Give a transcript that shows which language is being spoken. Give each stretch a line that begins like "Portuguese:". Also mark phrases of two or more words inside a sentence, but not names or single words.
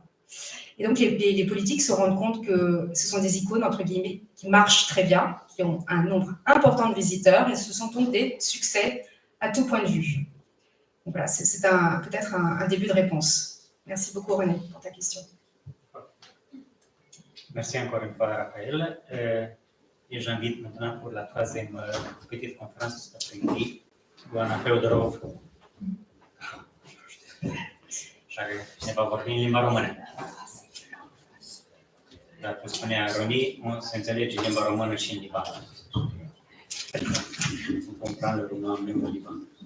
French: Et donc, les politiques se rendent compte que ce sont des icônes, entre guillemets, qui marchent très bien, qui ont un nombre important de visiteurs, et ce sont donc des succès à tout point de vue. Donc voilà, c'est peut-être un début de réponse. Merci beaucoup, René, pour ta question. Merci encore une fois, Raphaël. Et j'invite maintenant pour la troisième petite conférence cet après-midi,
Romanian: Ioana Feodorov, care ne va vorbi în limba română. Dar, cum spunea Roni, se înțelege limba română și în Liban. În comprendre le roman în limba Liban.